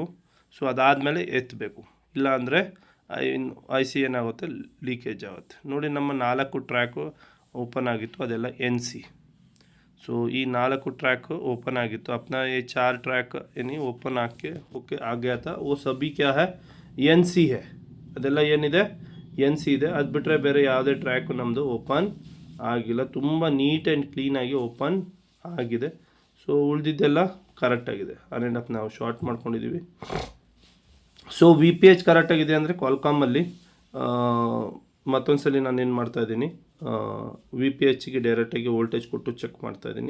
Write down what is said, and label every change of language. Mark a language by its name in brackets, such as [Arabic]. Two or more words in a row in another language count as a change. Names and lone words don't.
[Kannada] ಸೊ ಅದಾದಮೇಲೆ ಎತ್ತಬೇಕು, ಇಲ್ಲ ಅಂದರೆ ಐ ಸಿ ಏನಾಗುತ್ತೆ, ಲೀಕೇಜ್ ಆಗುತ್ತೆ. ನೋಡಿ ನಮ್ಮ 4 ಟ್ರ್ಯಾಕು ಓಪನ್ ಆಗಿತ್ತು, ಅದೆಲ್ಲ ಎನ್ ಸಿ. [Hindi] सो ये 4 [English] track open [Hindi] आ गई, तो अपना ये 4 ट्रैक यानी ओपन आके ओके आ गया था, वो सभी क्या है एन सी है, [Kannada] ಅದೆಲ್ಲ ಏನಿದೆ ಎನ್ ಸಿ ಇದೆ. ಅದು ಬಿಟ್ಟರೆ ಬೇರೆ ಯಾವುದೇ ಟ್ರ್ಯಾಕು ನಮ್ಮದು ಓಪನ್ ಆಗಿಲ್ಲ. ತುಂಬ [English] neat and cleanಆಗಿ [Kannada] ಓಪನ್ ಆಗಿದೆ. ಸೊ ಉಳಿದಿದ್ದೆಲ್ಲ ಕರೆಕ್ಟಾಗಿದೆ. ಆ್ಯಂಡ್ ನಾವು ಶಾರ್ಟ್ ಮಾಡ್ಕೊಂಡಿದ್ದೀವಿ. ಸೊ ವಿ ಪಿ ಎಚ್ ಕರೆಕ್ಟಾಗಿದೆ ಅಂದರೆ ಕ್ವಾಲ್ಕಾಮಲ್ಲಿ ಮತ್ತೊಂದು ಸಲ ನಾನು ಏನು ಮಾಡ್ತಾಯಿದ್ದೀನಿ, ವಿ ಪಿ ಎಚ್ಗೆ ಡೈರೆಕ್ಟಾಗಿ ವೋಲ್ಟೇಜ್ ಕೊಟ್ಟು ಚೆಕ್ ಮಾಡ್ತಾಯಿದ್ದೀನಿ.